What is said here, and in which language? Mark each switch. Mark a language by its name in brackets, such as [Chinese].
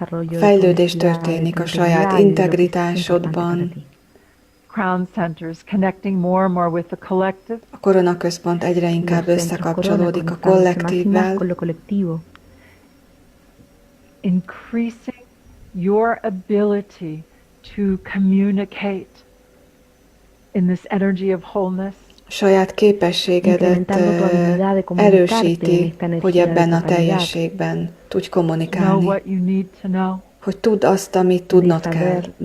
[Hungarian] Fejlődés történik a saját integritásodban. [English] Crown centers connecting more and more with the collective. [Hungarian] A koronaközpont egyre inkább összekapcsolódik a kollektívvel. [English] Increasing your ability to communicate in this energy of wholeness. [Hungarian] saját képességedet erősíti, hogy ebben a teljességben tudj kommunikálni. Hogy tudd azt, amit tudnod kell.